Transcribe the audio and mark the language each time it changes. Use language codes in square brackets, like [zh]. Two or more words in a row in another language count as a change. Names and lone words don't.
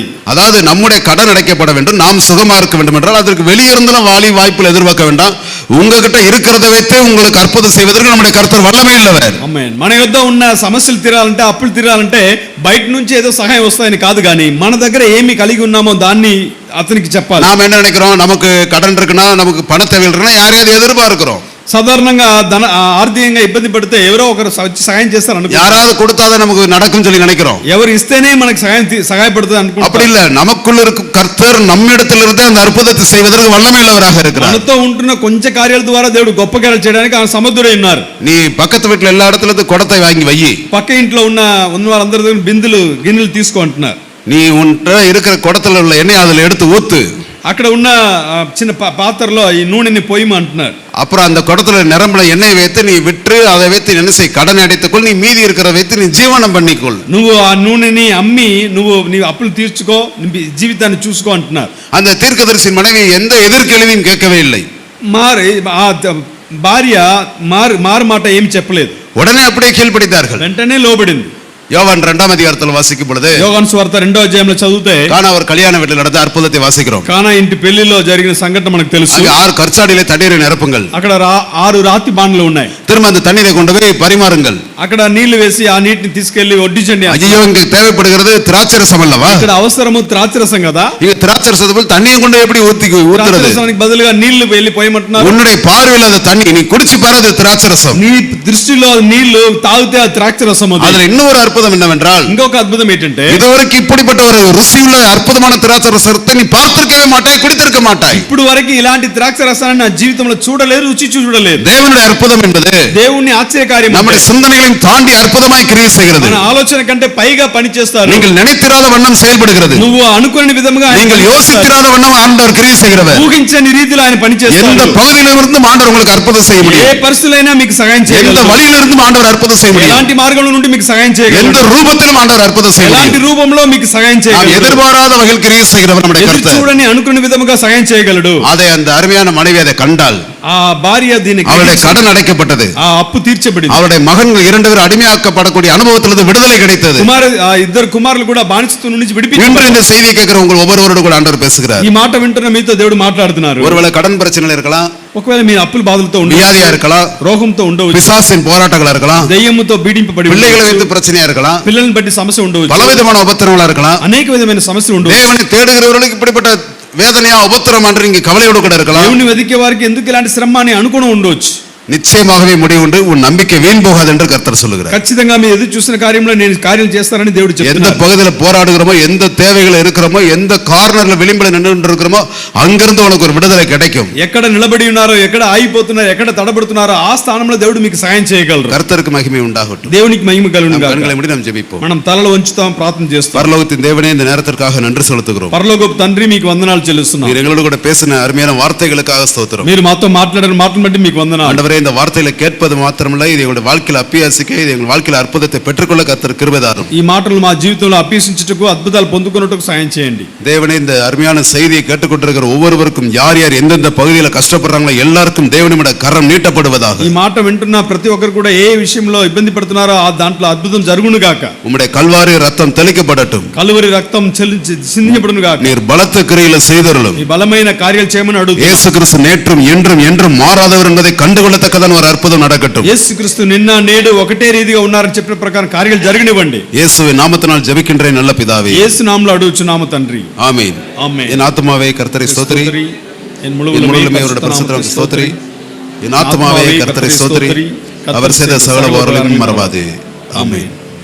[ta] அதாவது நம்முடைய கடன் அடைக்கப்பட வேண்டும், நாம் சுகமா இருக்க வேண்டும் என்றால் அதற்கு வெளியிருந்தும் வாய்ப்புகள் எதிர்பார்க்க வேண்டாம். உங்ககிட்ட இருக்கிறத வைத்து உங்களுக்கு அற்புதம் செய்வதற்கு நம்முடைய கர்த்தர் வல்லமை உள்ளவர். [te] ఆమేన్. మన యొద్ద ఉన్న సమస్యలు తీరాలంటే, అప్పులు తీరాలంటే బయట నుంచి ఏదో సహాయం వస్తాయని కాదు, కానీ మన దగ్గర ఏమి కలిగి ఉన్నామో దాన్ని అతనికి చెప్పాలి. [ta] நாம் என்ன நினைக்கிறோம்? நமக்கு கடன் இருக்குன்னா, நமக்கு பண தேவை இருக்குன்னா யாரையாவது எதிர்பார்க்கிறோம். [te] సాధారణంగా ఆర్థికంగా ఇబ్బంది పడితే ఎవరో ఒకరు వచ్చి సహాయం చేస్తారు అనుకో, [ta] யாராவது கொடுத்தாத நமக்கு நடக்கும் சொல்லி நினைக்கிறோம். [te] ఎవరు ఇస్తేనే మనకు సహాయపడుతుంది అనుకుంటాం. [ta] அப்படி இல்ல, நமக்குள்ள இருக்கும் கர்த்தர் நம்மிடத்திலிருந்து அந்த அற்புதத்தை செய்வதற்கு வல்லமை உள்ளவராக இருக்கிறார். [te] మనతో ఉంటున్న కొంచెం కార్యాల ద్వారా దేవుడు గొప్ప కార్యాలు చేయడానికి ఆయన సమర్థుడై ఉన్నారు. [ta] நீ பக்கத்து வீட்டுல எல்லா இடத்துல இருந்து குடத்தை வாங்கி வை. [te] పక్క ఇంట్లో ఉన్న వాళ్ళందరి దగ్గర బిందులు గిన్నెలు తీసుకో అంటున్నారు. [ta] நீ உன்கிட்ட இருக்கிற குடத்துல உள்ள எண்ணெய் அதுல எடுத்து ஊத்து. [te] అక్కడ ఉన్న చిన్న పాత్రలో ఈ నూనెని పోయిమ అంటున్నారు. [ta] அப்புறம் அந்த குடத்துல நிரம்புல எண்ணெய் வைத்து நீ விற்று அதை வைத்து என்ன செய்? கடன் அடைத்துக்கொள். நீ மீதி இருக்கிற வைத்து நீ ஜீவனம் பண்ணிக்கொள். [te] నువ్వు ఆ నూనెని అమ్మి నీ అప్పులు తీర్చుకో, జీవితాన్ని చూసుకో అంటున్నారు. [ta] அந்த தீர்க்கதரிசி மனைவி எந்த எதிர்கேள்வியும் கேட்கவே இல்லை. [te] భార్య మారు మాట ఏమి చెప్పలేదు. [ta] உடனே அப்படியே கீழ்ப்படித்தார்கள். [te] వెంటనే లోబడింది. [ta] யோவான் 2ஆம் அதிகாரத்தில் வாசிக்கும் பொழுது, [te] యోహాను సువార్త 2వ అధ్యాయంలో చదివితే, [ta] கானா அவர் கல்யாண வீட்டில் நடந்த அற்புதத்தை வாசிக்கிறோம். [te] కానా ఇంటి పెళ్లిలో జరిగిన సంఘటన మనకు తెలుసు. [ta] அங்க 6 கற்சாடியிலே தண்ணீரை நிரப்புங்கள். [te] అక్కడ 6 రాతి బాండ్లు ఉన్నాయి. [ta] திரும்ப அந்த தண்ணீரை கொண்டு போய் பரிமாறுங்கள். [te] అక్కడ నీళ్లు వేసి ఆ నీటిని తీసుకెళ్లి వడ్డించండి. [ta] ஐயோ, இங்க தேவைப்படுகிறது திராட்சரசம் அல்லவா? [te] ఇక్కడ అవసరము ద్రాక్షరసం కదా. [ta] இங்க திராட்சரசத்துக்கு தண்ணியை கொண்டு எப்படி ஊத்துறது? [te] ద్రాక్షరసానికి బదులుగా నీళ్లు వెళ్ళి పోయమంటున్నారు. [ta] உன்னுடைய பார்வையில் அந்த தண்ணி நீ குடிச்சு பாரு, அது திராட்சரசம். [te] నీ దృష్టిలో నీళ్లు తాగితే ఆ ద్రాక్షరసం. [ta] அதுல இன்னொரு அற்புதம் என்னவென்றால், [te] ఇంకొక అద్భుతం ఏంటంటే, [ta] இதுவரைக்கும் இப்படிப்பட்ட ஒரு ருசியுள்ள அற்புதமான திராட்சரசத்தை நீ பார்த்திருக்கவே மாட்டாய், குடித்திருக்க மாட்டாய். [te] ఇప్పుడు వరకు ఇలాంటి ద్రాక్షరసాన్ని నా జీవితంలో చూడలేదు, రుచి చూడలేదు. [ta] தேவனுடைய அற்புதம் என்பது [te] దేవుని ఆశ్చర్యకార్యం [ta] நம்முடைய சிந்தனைகளையும் தாண்டி அற்புதமாய் கிரியை செய்கிறது. [te] మన ఆలోచన కంటే పైగా పని చేస్తారు. [ta] நீங்கள் நினைத்திராத வண்ணம் செயல்படுகிறது. [te] నువ్వు అనుకునే విధంగా, [ta] நீங்கள் யோசித்திராத வண்ணம் ஆண்டவர் கிரியை செய்கிறவர். [te] ఊహించని రీతిలో ఆయన పని చేస్తారు. [ta] எந்த பகுதியிலிருந்து ஆண்டவர் உங்களுக்கு அற்புதம் செய்ய முடியும். [te] ఏ పరిస్థితులైనా మీకు సహాయం [ta] எந்த [te] చేయగలరు. [ta] வழியிலிருந்து ஆண்டவர் அற்புதம் செய்ய முடியும். [te] ఎలాంటి మార్గంలో నుండి మీకు సహాయం చేయగలరు. [ta] எந்த రూపத்திலும் ஆண்டவர் அற்புதம் செய்ய முடியும். [te] ఎలాంటి రూపంలో మీకు సహాయం [ta] நாம் [te] చేయగలరు. [ta] எதிர்பாராத வகையில் கிரியை செய்கிறவர் நம்முடைய [te] ఎదురు [ta] கர்த்தர். [te] చూడని అనుకునే విధముగా సహాయం చేయగలడు. [ta] அதை அந்த அருமையான மனைவி அதை கண்டால், [te] ఆ భార్య దీన్ని [ta] அவருடைய கடன் அடைக்கப்பட்டது. [te] ఆ అప్పు తీర్చబడింది. [ta] அவருடைய மகன்கள் 2 பேர் அடிமையாக்கப்படக்கூடிய அனுபவத்திலிருந்து விடுதலை கிடைத்தது. [te] ఇద్దరు కుమారులు కూడా బానిసత్వం నుంచి [ta] இன்று [te] విడిపించబడ్డారు. [ta] இந்த செய்தியை கேட்கிற உங்கள் ஒவ்வொருவரோடு கூட ஆண்டவர் பேசுகிறார். [te] ఈ మాట వింటున్న మీతో దేవుడు మాట్లాడుతున్నారు. [ta] ஒருவேளை கடன் பிரச்சனைகள் இருக்கலாம், [te] ఒకవేళ మీ అప్పుల బాధలతో [ta] வியாதியா [te] ఉండవచ్చు, [ta] இருக்கலாம், [te] రోగంతో ఉండవచ్చు, [ta] பிசாசின் போராட்டங்களா இருக்கலாம், [te] దయ్యముతో పీడింపబడి [ta] பிள்ளைகளை [te] ఉండవచ్చు, [ta] வைத்து பிரச்சனையா இருக்கலாம், [te] పిల్లల్ని బట్టి సమస్య ఉండవచ్చు, [ta] பலவிதமான உபத்திரங்களா இருக்கலாம். [te] అనేక విధమైన సమస్యలు ఉండవచ్చు. [ta] தேவனை தேடுகிறவர்களுக்கு இப்படிப்பட்ட வேதனையா உபத்திரம் என்று இங்கே கவலையோடு கூட இருக்கலாம். [te] దేవుని వెతికే వారికి ఎందుకు ఇలాంటి శ్రమ అని అనుకుని ఉండవచ్చు. [ta] நிச்சயமாகவே முடிவு உண்டு. உன் நம்பிக்கை வீண் போகாது என்று கர்த்தர் சொல்லுகிறார். [te] ఖచ్చితంగా మీరు ఎదురు చూసిన కార్యంలో నేను కార్యం చేస్తానని దేవుడు [ta] எந்த [te] చెప్తున్నాడు. [ta] பகுதியில் போராடுகிறோமோ, எந்த தேவைகள் இருக்கிறோமோ, எந்த கார்னர்ல விளிம்பில் நின்று இருக்கிறோமோ, அங்கிருந்து உனக்கு ஒரு விடுதலை கிடைக்கும். [te] ఎక్కడ నిలబడి ఉన్నారో, ఎక్కడ ఆగిపోతున్నారో, ఎక్కడ తడబడుతున్నారో ఆ స్థానంలో దేవుడు మీకు సహాయం చేయగలరు. [ta] கர்த்தருக்கு மகிமை உண்டாகட்டும். [te] దేవునికి మహిమ కలుగును గాక. [ta] கண்களை மூடி நாம் ஜெபிப்போம். [te] మనం తలలు వంచుతాం, ప్రార్థన చేస్తాం. [ta] பரலோகத்தின் தேவனே, இந்த நேரத்திற்காக நன்றி செலுத்துகிறோம். [te] పరలోకపు తండ్రి మీకు వందనాలు చెల్లిస్తున్నాం. [ta] நீர் எங்களோடு கூட பேசின அருமையான வார்த்தைகளுக்காக ஸ்தோத்திரம். [te] మీరు మాతో మాట్లాడిన మాటను బట్టి మీకు వందనాలు. [ta] ஆண்டவரே, இந்த வார்த்தைகளை கேட்பது மாத்திரமல்ல, இது எங்களுடைய வாழ்க்கையில் அப்பியாசிக்க, இது எங்கள் வாழ்க்கையில் அற்புதத்தை பெற்றுக்கொள்ள கர்த்தர் கிருபை தாரும். [te] ఈ మాటలు మా జీవితంలో అభ్యసించుటకు, అద్భుతాలు పొందుకొనుటకు సాయం చేయండి. [ta] தேவனே, இந்த அருமையான செய்தியை கேட்டுக்கொண்டிருக்கிற ஒவ்வொருவருக்கும் யார் யார் எந்தெந்த பகுதியில் கஷ்டப்படுறாங்களோ எல்லாருக்கும் தேவனுடைய கரம் நீட்டப்படுவதாக. [te] ఈ మాట వింటున్న ప్రతి ఒక్కరు కూడా ఏ విషయంలో ఇబ్బంది పడుతున్నారో ఆ దాంట్లో అద్భుతం జరుగును గాక. [ta] உம்முடைய கல்வாரி ரத்தம் தெளிக்கப்படட்டும். [te] కలువరి రక్తం చిందించబడును గాక. [ta] நீர் பலத்த கிரியில செய்தருளும். [te] ఈ బలమైన కార్యాలు చేయమని అడుగుతున్నాం. [ta] இயேசு கிறிஸ்து நேற்றும் என்றும் என்றும் மாறாதவர் என்பதை கண்டுகொள்ளத்தக்கதான ஒரு அற்புதம் நடக்கட்டும். [te] యేసుక్రీస్తు నిన్న నేడు ఒకటే రీతిగా ఉన్నారని చెప్పిన ప్రకారం కార్యాలు జరగనివ్వండి. [ta] இயேசுவின் நாமத்தினால் ஜெபிக்கின்றேன் நல்ல பிதாவே. [te] యేసు నామములో అడుగుచున్నాము తండ్రి. [ta] ஆமென். [te] ఆమేన్. [ta] என் ஆத்துமாவே கர்த்தரை ஸ்தோத்திரி, என் என் முழு முழு உள்ளமே உள்ளமே அவருடைய பரிசுத்த நாமத்தை ஸ்தோத்திரி. என் ஆத்துமாவே கர்த்தரை ஸ்தோத்திரி. அவர் செய்த சகல உபகாரங்களையும் மறவாதே. ஆமென்.